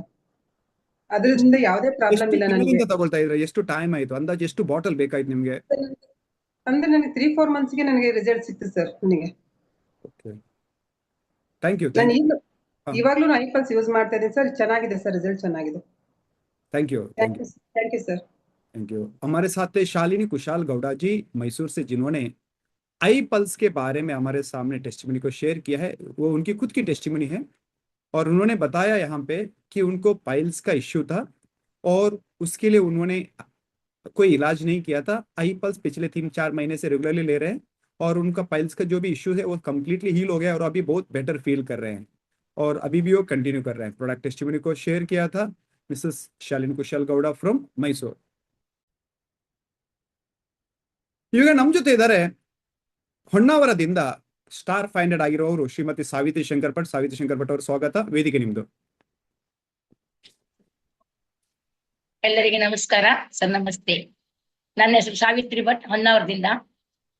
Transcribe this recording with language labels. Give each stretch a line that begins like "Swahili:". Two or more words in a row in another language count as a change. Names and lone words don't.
Kannada: ಅದರಿಂದ ಯಾವುದೇ ಪ್ರಾಬ್ಲಮ್ ಎಷ್ಟು ಇಲ್ಲ ನನಗೆ। ತಿಂಗಳಿಂದ ತಗೊಳ್ತಾ ಇದ್ರೆ, ಎಷ್ಟು ಟೈಮ್ ಆಯ್ತು, ಅಂದಾಜು ಎಷ್ಟು ಬಾಟಲ್ ಬೇಕಾಯ್ತು ನಿಮ್ಗೆ? ಅಂದ್ರೆ ನನಗೆ 3-4 ಮಂತ್ಸ್ಗೆ ನನಗೆ ರಿಸಲ್ಟ್ ಸಿಕ್ತು ಸರ್ ನನಗೆ।
English: Okay, thank you
Kannada: ನಾನು
English: Thank you
Kannada: ಇವಾಗ್ಲೂ ಐ ಪಲ್ಸ್ ಯೂಸ್ ಮಾಡ್ತಾ ಇದ್ದೀನಿ ಸರ್, ಚೆನ್ನಾಗಿದೆ ಸರ್, ರಿಸಲ್ಟ್ ಚೆನ್ನಾಗಿದೆ।
English: Thank you thank you Thank you sir. Thank you.
Hindi: हमारे साथ थे शालिनी कुशाल गौड़ा जी मैसूर से, जिन्होंने आई पल्स के बारे में हमारे सामने टेस्टिमनी को शेयर किया है। वो उनकी खुद की टेस्टिमनी है और उन्होंने बताया यहाँ पे कि उनको पाइल्स का इश्यू था और उसके लिए उन्होंने कोई इलाज नहीं किया था। आई पल्स पिछले 3-4 महीने से रेगुलरली ले रहे हैं और उनका पाइल्स का जो भी इश्यू है वो
English: completely heal
Hindi: हो गया और अभी बहुत
English: better feel
Hindi: कर रहे हैं और अभी भी वो कंटिन्यू कर रहे हैं।
English: product testimony
Hindi: को शेयर किया था मिसेस शालिनी कुशल गौड़ा फ्रॉम मैसूर।
Kannada: ಇವಾಗ ನಮ್ಮ ಜೊತೆ ಇದ್ದಾರೆ ಹೊನ್ನಾವರದಿಂದ ಸ್ಟಾರ್ 500 ಆಗಿರೋರು ಶ್ರೀಮತಿ ಸಾವಿತ್ರಿ ಶಂಕರ್ ಭಟ್। ಸಾವಿತ್ರಿ ಶಂಕರ್ ಭಟ್ ಅವರು, ಸ್ವಾಗತ, ವೇದಿಕೆ ನಿಮ್ದು। ಎಲ್ಲರಿಗೆ ನಮಸ್ಕಾರ ಸರ್, ನಮಸ್ತೆ। ನನ್ನ ಹೆಸರು ಸಾವಿತ್ರಿ ಭಟ್, ಹೊನ್ನಾವರದಿಂದ।